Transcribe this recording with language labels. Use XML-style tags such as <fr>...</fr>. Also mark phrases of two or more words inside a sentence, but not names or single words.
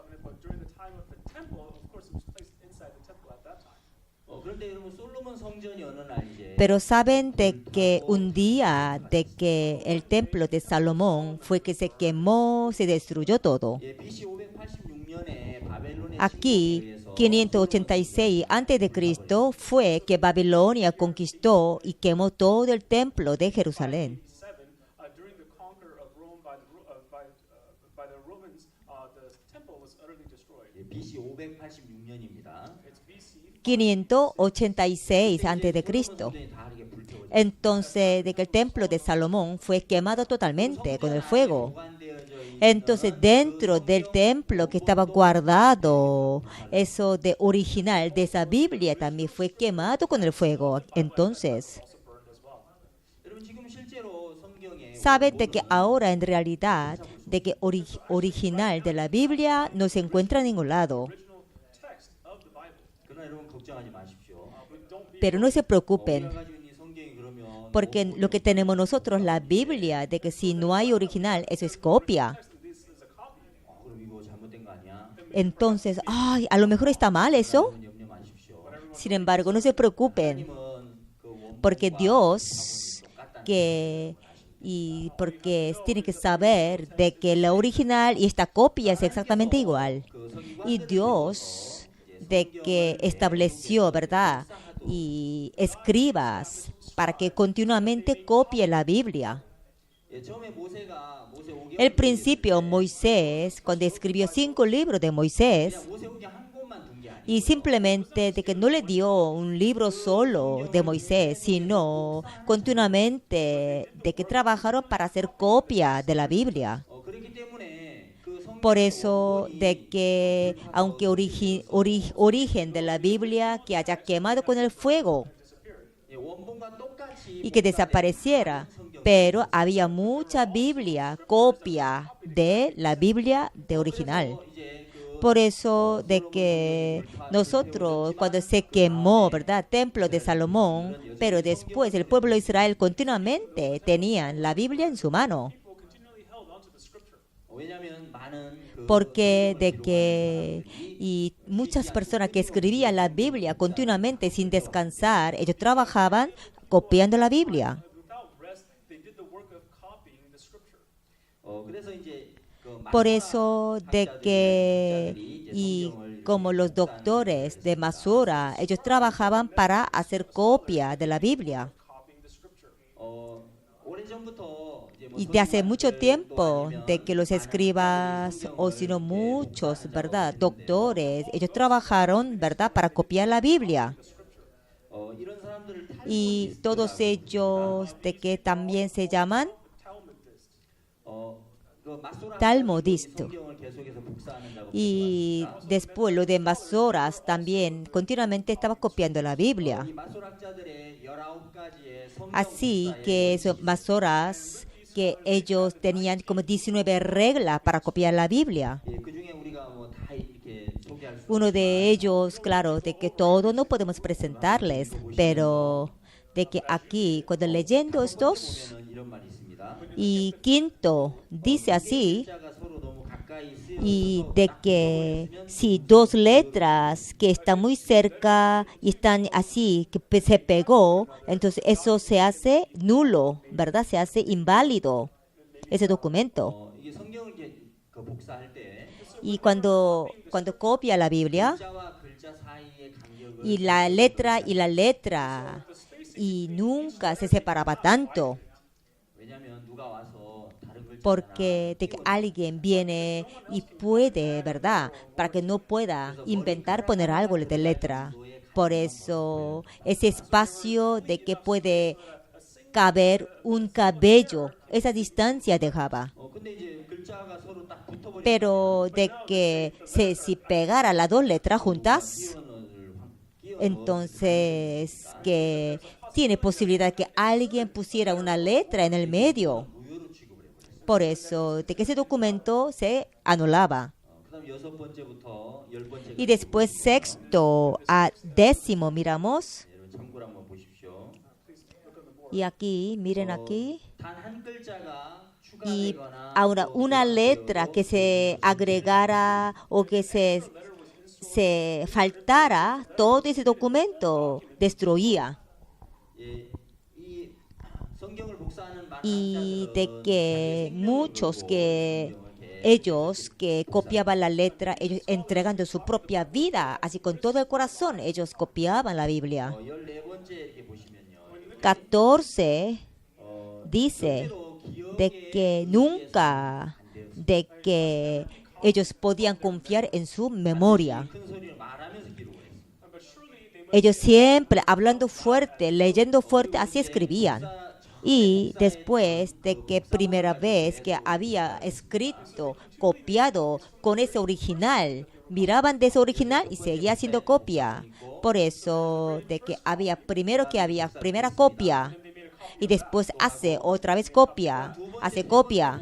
<es>Pero saben de que un día de que el templo de Salomón fue que se quemó, se destruyó todo. Aquí, 586 a.C., fue que Babilonia conquistó y quemó todo el templo de Jerusalén.</es> <en>During the conquer of Rome by the Romans, the temple was utterly destroyed.</en> <ko>BC 586년입니다.</ko> <en>It's BC</en> <es>586 a.C. Entonces, de que el templo de Salomón fue quemado totalmente con el fuego. Entonces, dentro del templo que estaba guardado, eso de original de esa Biblia también fue quemado con el fuego. Entonces,</es> <ko>여러분 지금 실제로 성경에</ko> <es>saben de que ahora en realidad, de que original de la Biblia no se encuentra en ningún lado.</es> <en>original text of the Bible.</en> <ko>그러나 여러분 걱정하지 마십시오.</ko> <en>But don't be</en> <es>Pero no se preocupen,</es> <ko>우리가 가지고 있는 성경이 그러면</ko> <es>porque lo que tenemos nosotros, la Biblia, de que si no hay original, eso es copia.</es> <en>this is a copy.</en> <ko>그럼 이거 잘못된 거 아니야?</ko> <es>Entonces, ay, a lo mejor está mal eso.</es> <ko>여러분 염려 마십시오.</ko> <es>Sin embargo, no se preocupen,</es> <ko>하나님은 그 원본과</ko> <es>porque Dios que y porque tiene que saber de que la original y esta copia es exactamente igual. Y Dios de que estableció, ¿verdad?, y escribas para que continuamente copie la Biblia.</es> <ko>예, 처음에 모세가 모세오경</ko> <es>El principio, Moisés, cuando escribió 5 libros de Moisés,</es> <ko>모세오경 한 권만 둔 게 아니에요.</ko> <es>y simplemente de que no le dio un libro solo de Moisés, sino continuamente de que trabajaron para hacer copia de la Biblia.</es> <ko>그렇기 때문에 그 성경</ko> <es>Por eso de que aunque origen de la Biblia que haya quemado con el fuego</es> <ko>예, 원본과 똑같이</ko> <es>y que desapareciera, pero había mucha Biblia, copia de la Biblia de original.</es> <ko>이제 그</ko> <es>Por eso de que nosotros cuando se quemó, ¿verdad?, templo de Salomón, pero después el pueblo de Israel continuamente tenían la Biblia en su mano,</es> <en>People continually held onto the scripture.</en> <ko>왜냐하면 많은 그</ko> <es>porque de que y muchas personas que escribían la Biblia continuamente sin descansar, ellos trabajaban copiando la Biblia.</es> <en>Without rest, they did the work of copying the scripture.</en> <ko>그래서 이제 그</ko> <es>Por eso de que y como los doctores de Masura, ellos trabajaban para hacer copia de la Biblia.</es> <en>Copying the scripture.</en> <ko>오래전부터 이제 뭐</ko> <es>Y de hace mucho</es> <ko>선생님들도</ko> <es>tiempo</es> <ko>아니면</ko> <es>de que los escribas o sino muchos, ¿verdad?, doctores, ellos trabajaron, ¿verdad?, para copiar la Biblia.</es> <ko>이런 사람들을</ko> <es>Y todos ellos de que también se llaman talmudistas.</es> <ko>성경을 계속해서 복사하는 작업.</ko> <es>Y después lo de Masoras también continuamente estaba copiando la Biblia.</es> <ko>이 마소락자들의 19가지의 성경</ko> <es>Así que esos Masoras, que ellos tenían como 19 reglas para copiar la Biblia.</es> <ko>그 중에 우리가 뭐 다 이렇게 소개할 수</ko> <es>Uno de ellos, claro, de que todo no podemos presentarles, pero de que aquí, cuando leyendo estos,</es> <ko>보면은 이런 말이 있습니다.</ko> <es>y quinto, dice así,</es> <ko>자가 서로 너무 가까이 쓰여</ko> <es>y de que si 2 letras que están muy cerca y están así, que se pegó, entonces eso se hace nulo, ¿verdad? Se hace inválido ese documento.</es> <ko>이게 성경을 이제 그 복사할 때</ko> <es>Y cuando copia la Biblia,</es> <ko>글자와 글자 사이의 간격을</ko> <es>y la letra, y nunca se separaba tanto.</es> <ko>왜냐하면 누가 와서 다른 글자가</ko> <es>porque de que alguien viene y puede, ¿verdad? Para que no pueda inventar poner algo de letra. Por eso, ese espacio de que puede caber un cabello, esa distancia dejaba.</es> <ko>근데 이제 글자가 서로 딱 붙어버리면</ko> <es>Pero de que si pegara las dos letras juntas, entonces que tiene posibilidad que alguien pusiera una letra en el medio.</es> <ko>무효로 취급을 해버렸어요.</ko> <es>Por eso, de que ese documento se anulaba.</es> <ko>그다음 6번째부터 10번째</ko> <es>Y después sexto a décimo miramos.</es> <ko>참고를 한번 보십시오.</ko> <es>Y aquí, miren aquí.</es> <ko>단 한 글자가</ko> <es>Y</es> <ko>추가되거나</ko> <es>ahora una letra que se agregara o que se faltara, todo ese documento destruía.</es> <ko>예, 이 성경을 복사하는 많은</ko> <es>Y de</es> <ko>학자들은</ko> <es>que</es> <ko>자기</ko> <es>muchos</es> <ko>생명을</ko> <es>que</es> <ko>걸고 성경을 이렇게</ko> <es>ellos que copiaban la letra, ellos entregando su propia vida, así con todo el corazón, ellos copiaban la Biblia.</es> <ko>14번째 이렇게 보시면요.</ko> <es>14 dice</es> <ko>절대로</ko> <es>de</es> <ko>기억에</ko> <es>que nunca, de que ellos podían confiar en su memoria.</es> <ko>큰 소리로 말하면서 기록을 했어요.</ko> <en>But surely they must</en> <es>Ellos siempre hablando fuerte, leyendo fuerte, así escribían. Y después de que primera vez que había escrito, copiado con ese original, miraban de ese original y seguía haciendo copia. Por eso de que había primero que había primera copia y después hace otra vez copia, hace copia.</es>